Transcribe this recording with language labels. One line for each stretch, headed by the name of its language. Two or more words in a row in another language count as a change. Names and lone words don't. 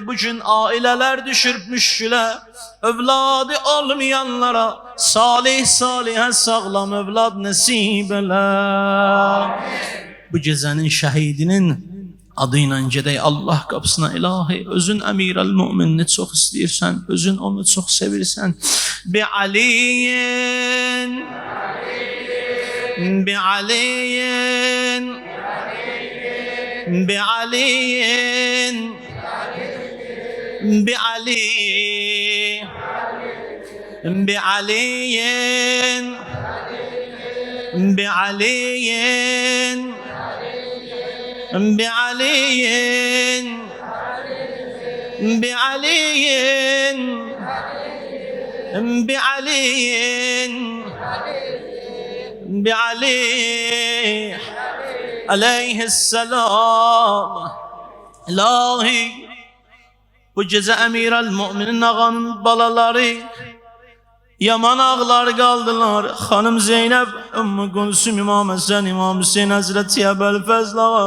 Azerbaijani: Bugün ailələr düşüb müşkülə, övladı olmayanlara salih sağlam övlad nəsib elə. Bu gecənin şəhidinin adı ilə gedək Allah qapısına. İlahi, özün
Arabic: أمير المؤمنين
Azerbaijani: çox istəyirsən, özün onu çox sevirsən.
Arabic: بعلي بعلي بعلي بعلي بعلي بعلي بعلي بعلي بعلي بعلي عليه السلام.
Azerbaijani: İlahi, bu gecə
Arabic: أمير المؤمنين
Azerbaijani: ağanın balaları yaman ağlar qaldılar. Xanım Zeynəb, Ümmü Gülsüm, İmam Həsən, İmam Hüseyin Həzrəti Əbəlfəzl ağa.